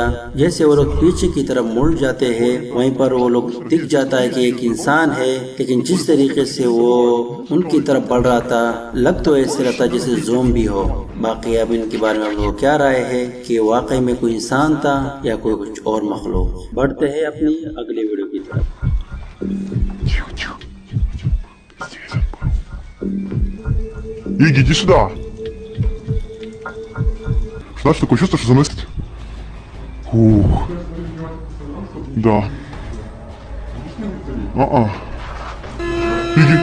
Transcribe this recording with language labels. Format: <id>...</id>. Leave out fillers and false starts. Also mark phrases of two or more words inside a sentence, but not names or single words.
<hi>जैसे वो लोग पीछे की तरफ मुड़ जाते हैं, वहीं पर वो लोग दिख जाता है कि एक इंसान है, लेकिन जिस तरीके से वो उनकी तरफ बढ़ रहा था, लग तो ऐसे रहता जैसे ज़ोंबी हो। बाकी अब इनके बारे में हम लोग क्या राय है कि वाकई में कोई इंसान था या कोई कुछ और मखलूक? बढ़ते हैं अपनी अगले वीडियो की तरफ।</hi> <ru>Тихо. Здесь он был. Иги, иди сюда. Знаешь, такое чувство, что за мной... Ух. Да. Иги.</ru>